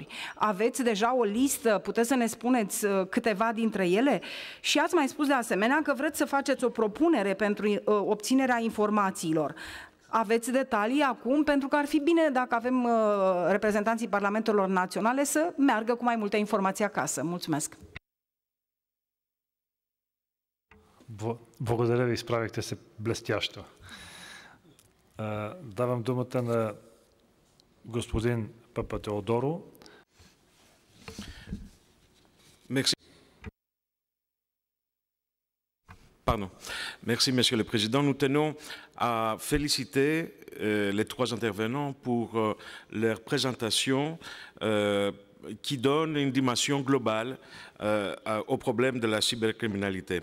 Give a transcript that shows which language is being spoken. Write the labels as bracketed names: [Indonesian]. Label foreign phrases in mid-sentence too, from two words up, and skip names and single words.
[Romanian] Aveți deja o listă, puteți să ne spuneți câteva dintre ele? Și ați mai spus de asemenea că vreți să faceți o propunere pentru obținerea informațiilor. Aveți detalii acum? Pentru că ar fi bine dacă avem reprezentanții parlamentelor naționale să meargă cu mai multe informații acasă. Mulțumesc! [Bulgarian] Благодаря ви, изправихте се блестящо. Давам думата на господин Папатеодоро. [French] Merci. Pardon. Merci, Monsieur le Président. Nous tenons à féliciter les 3 intervenants pour leur présentation qui donne une dimension globale au problème de la cybercriminalité.